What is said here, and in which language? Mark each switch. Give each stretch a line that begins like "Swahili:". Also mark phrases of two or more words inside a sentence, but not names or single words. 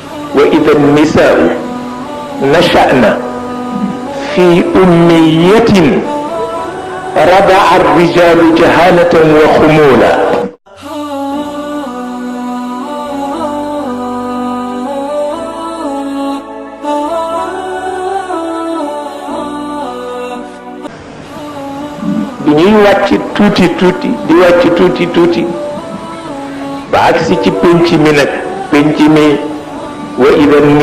Arabic: وإذا النساء نشأن في أمية رضع الرجال جهالة وخمولا.
Wolof: bi ñuy wàcc tuuti tuuti di wàcc tuuti tuuti ba agsi ci penc mi nag penc mi
Arabic: وإذا